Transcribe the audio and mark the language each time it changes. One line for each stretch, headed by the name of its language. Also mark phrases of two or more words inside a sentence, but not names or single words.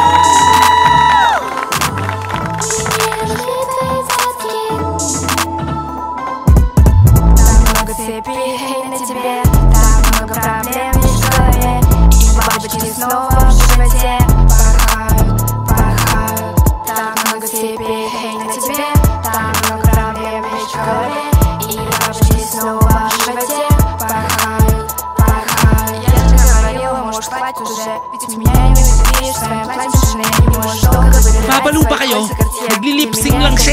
Russian: Так много цепей на тебе, так много проблем в школе, и бабочки снова в животе порхают, порхают. Так много цепей на тебе, так много проблем в школе, и бабочки снова в животе порхают, порхают. Я же говорила, можешь спать уже, ведь меня не выспишь, своим платьишь, не можешь долго выбирать.
Filipino: Babalo ba kayo? Nagli-lip-sync lang siya.